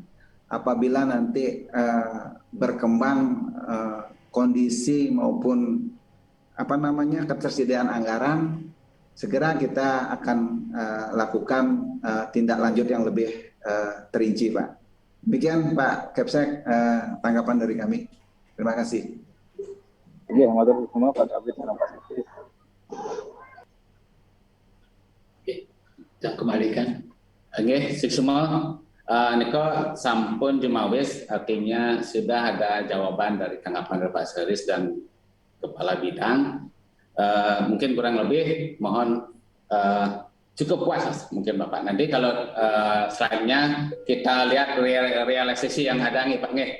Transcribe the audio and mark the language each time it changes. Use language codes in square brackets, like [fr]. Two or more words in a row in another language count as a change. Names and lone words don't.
[id] Apabila nanti berkembang kondisi maupun ketersediaan anggaran, segera kita akan lakukan tindak lanjut yang lebih terinci, Pak. Demikian Pak Kepsek tanggapan dari kami. Terima kasih. Iya, matur semua Pak David dan Pak Sekdes. Oke, kita kembalikan. Oke, semua. [jv] Niko sampun jumawis [id] artinya sudah ada jawaban dari tanggapan Pak Sekretaris dan Kepala Bidang. Mungkin kurang lebih mohon cukup puas mungkin Bapak. Nanti kalau slide-nya kita lihat realisasi yang ada nih Pak.